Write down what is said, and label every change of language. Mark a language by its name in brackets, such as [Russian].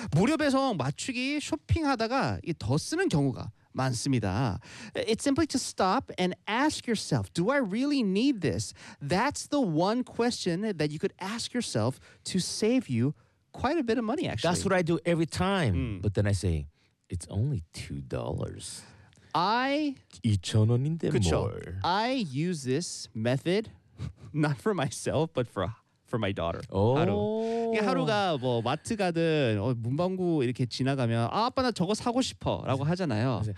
[Korean] 무료 배송 맞추기 쇼핑하다가 더 쓰는 경우가 많습니다. [English] It's simply to stop and ask yourself, do I really need this? That's the one question that you could ask yourself to save you quite a bit of money, actually. That's what I do every time. Mm. But then I say, it's only $2. I [Korean] 2,000 원인데 [English] more. I use this method, not for myself, but for my daughter. Oh. [Korean] 하루. 하루가 뭐 마트 가든 문방구 이렇게 지나가면 아, 아빠 나 저거 사고 싶어 라고 하잖아요.